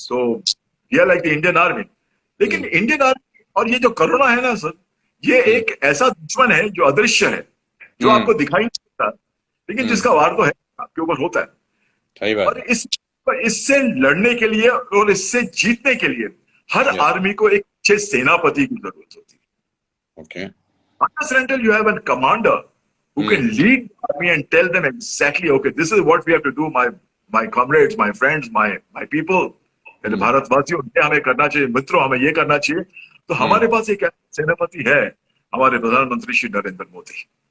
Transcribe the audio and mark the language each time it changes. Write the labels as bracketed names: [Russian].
[Hindi] So, ये like the Indian army. लेकिन Indian army और ये जो कोरोना है ना सर, ये एक ऐसा दुश्मन है जो अदृश्य है, जो आपको दिखाई नहीं देता, लेकिन जिसका वार तो है आपके ऊपर होता है। सही बात। और इससे लड़ने के लिए और इससे जीतने के लिए हर आर्मी को एक अच्छे सेनापति की जरूरत होती है। [English] Okay. Unless and until you have a commander who can lead the army and tell them exactly, okay, this is what we have to do, my comrades, my friends, my people, [Hindi] मेरे भारतवासियों, ये हमें करना चाहिए, मित्रों हमें ये करना चाहिए। तो हमारे पास एक सेनापति है, हमारे प्रधानमंत्री श्री नरेंद्र मोदी।